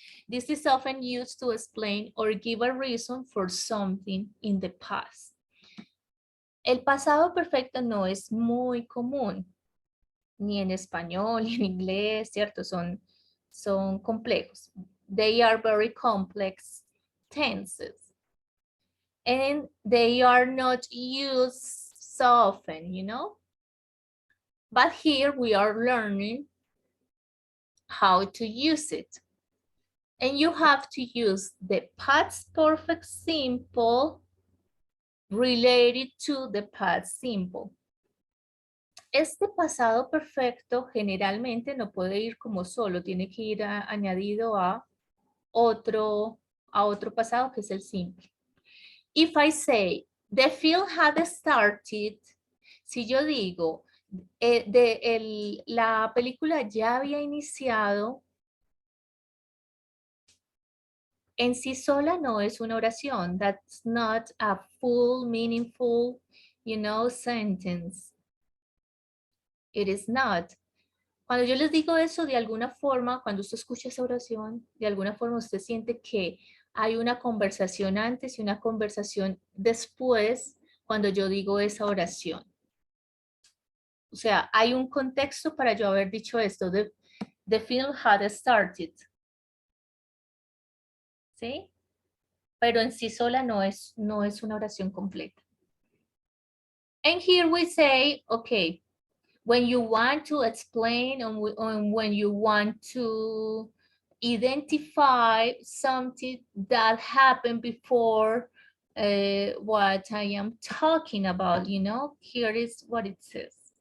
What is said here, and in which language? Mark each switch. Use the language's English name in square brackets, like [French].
[English] This is often used to explain or give a reason for something in the past. [Spanish] El pasado perfecto no es muy común, ni en español, ni en inglés, ¿cierto? Son complejos. [English] They are very complex tenses. And they are not used so often, you know? But here we are learning how to use it. And you have to use the past perfect simple related to the past simple. [Spanish] Este pasado perfecto generalmente no puede ir como solo, tiene que ir añadido a otro pasado que es el simple. [English] If I say, the film had started, [Spanish] si yo digo, la película ya había iniciado, en sí sola no es una oración. [English] That's not a full, meaningful, you know, sentence. It is not. [Spanish] Cuando yo les digo eso, de alguna forma, cuando usted escucha esa oración, de alguna forma usted siente que hay una conversación antes y una conversación después cuando yo digo esa oración. O sea, hay un contexto para yo haber dicho esto. [English] The film had started. [Spanish] ¿Sí? Pero en sí sola no es una oración completa. [English] And here we say, okay, when you want to explain or when you want to identify something that happened before what I am talking about, you know, here is what it says.